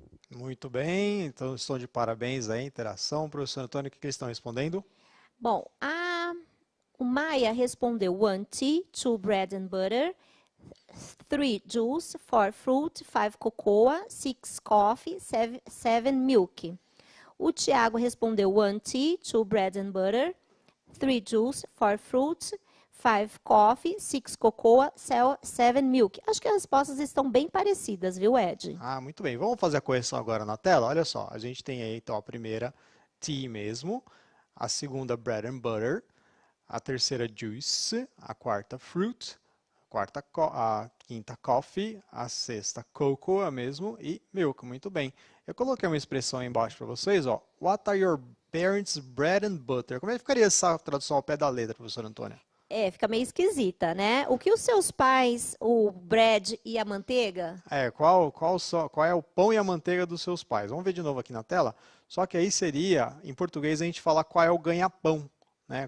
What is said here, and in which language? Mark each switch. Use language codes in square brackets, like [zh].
[pt] Muito bem, então estão de parabéns aí, interação. Professor Antônio, o que eles estão respondendo? Bom, o Maia respondeu [en] 1 tea, 2 bread and butter, 3 juice, 4 fruit, 5 cocoa, 6 coffee, 7 milk. [pt] O Tiago respondeu [en] 1 tea, 2 bread and butter, 3 juice, 4 fruit, 5 coffee, 6 cocoa, 7 milk. [pt] Acho que as respostas estão bem parecidas, viu, Ed? Ah, muito bem. Vamos fazer a correção agora na tela? Olha só, a gente tem aí então a primeira tea mesmo, a segunda bread and butter, a terceira juice, a quarta fruit, a quinta coffee, a sexta cocoa mesmo e milk. Muito bem. Eu coloquei uma expressão aí embaixo para vocês, ó. [en] What are your parents' bread and butter? [pt] Como é que ficaria essa tradução ao pé da letra, professor Antônio? Fica meio esquisita, né? O que os seus pais, o bread e a manteiga? Qual é o pão e a manteiga dos seus pais? Vamos ver de novo aqui na tela. Só que aí seria, em português, a gente falar qual é o ganha-pão, né?